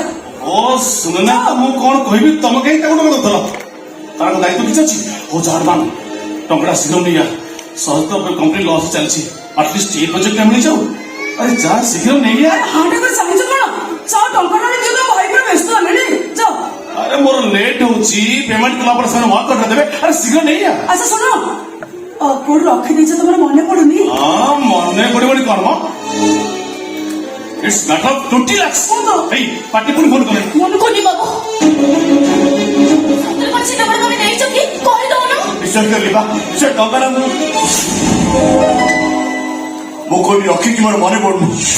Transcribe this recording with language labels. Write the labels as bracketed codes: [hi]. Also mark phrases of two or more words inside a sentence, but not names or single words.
[or] ଓ ଶୁଣ ନା ମୁଁ କଣ କହିବି ତମେ କାହିଁ ତାକୁ ଟଙ୍କା ଦଉଥିଲ ତାର ଦାୟିତ୍ୱ କିଛି ଅଛି ହଉ ଅରମାନ ଟଙ୍କାଟା ଶୀଘ୍ର ନେଇଯା ସହଜ ତ [en] company loss [or] ଚାଲିଛି ଆଟଲିଷ୍ଟ ଏ ପ୍ରୋଜେକ୍ଟ ମିଳିଯାଉ ଆରେ ଯା ଶୀଘ୍ର ନେଇଯା ହାଟ କରି ଚାହୁଁଛ କଣ ଯାଅ ଟଙ୍କା ରାଣି ଦିଅ ତମ ଭାଇ ପୁରା ବ୍ୟସ୍ତ ହେଲେଣି ଯାଅ ଆରେ ମୋର ଲେଟ୍ ହଉଛି ପେମେଣ୍ଟ କଲା ପରେ ସେମାନେ ୱାର୍କ କରିଦେବେ ଦେବେ ଆରେ ଶୀଘ୍ର ନେଇଯା ଆଚ୍ଛା ଶୁଣ କୋଉଠି ରଖିଦେଇଛ ତମର ମନେ ପଡୁନି ହଁ ମନେ ମାନେ କଣ ମ? [en] It's matter of 20 lakhs. [or] ଏଇ ପାଟି ପୁଣି ଫୋନ କଲେ। ମନୁକୁନି ବାବୁ ସତରେ କଣ ସେ ଟଙ୍କା ତମେ ନେଇଛ କି କହିଦଉନ ବିଶ୍ୱାସ କରିଲି ବା ସେ ଟଙ୍କାଟା ମୁଁ କୋଉଠି ରଖିଛି ମୋର ମନେ ପଡୁନି।